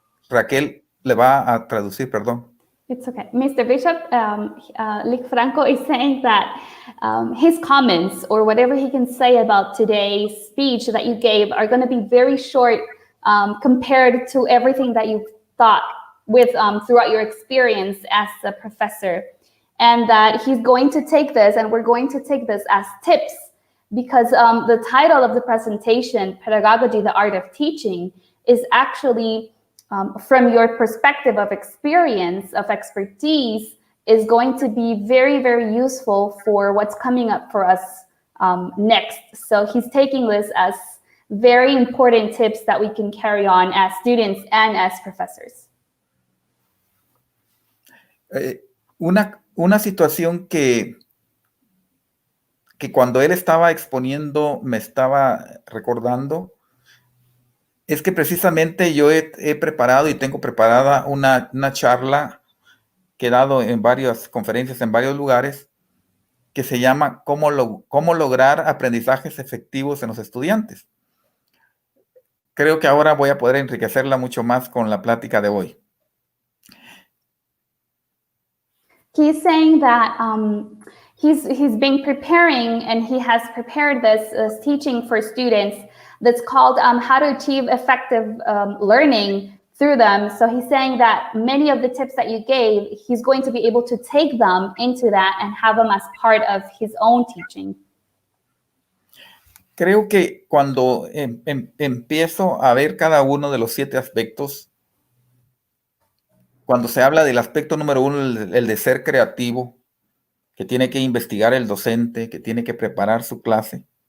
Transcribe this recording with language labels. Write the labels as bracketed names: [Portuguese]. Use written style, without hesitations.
[Spanish] Raquel le va a traducir, perdón. [English] It's okay. Mr. Bishop, Lick Franco is saying that his comments or whatever he can say about today's speech that you gave are going to be very short compared to everything that you've thought with throughout your experience as a professor. And that he's going to take this, and we're going to take this as tips, because the title of the presentation, Pedagogy, the Art of Teaching, is actually, from your perspective of experience, of expertise, is going to be very, very useful for what's coming up for us next. So he's taking this as very important tips that we can carry on as students and as professors. [Spanish] Una situación que cuando él estaba exponiendo me estaba recordando es que precisamente yo he preparado y tengo preparada una charla que he dado en varias conferencias en varios lugares que se llama ¿Cómo lograr aprendizajes efectivos en los estudiantes? Creo que ahora voy a poder enriquecerla mucho más con la plática de hoy. [English] He's saying that he's been preparing, and he has prepared this teaching for students that's called How to Achieve Effective Learning Through Them. So he's saying that many of the tips that you gave, he's going to be able to take them into that and have them as part of his own teaching. [Spanish] Creo que cuando empiezo a ver cada uno de los 7 aspectos, cuando se habla del aspecto número 1, el de ser creativo, que tiene que investigar el docente, que tiene que preparar su clase.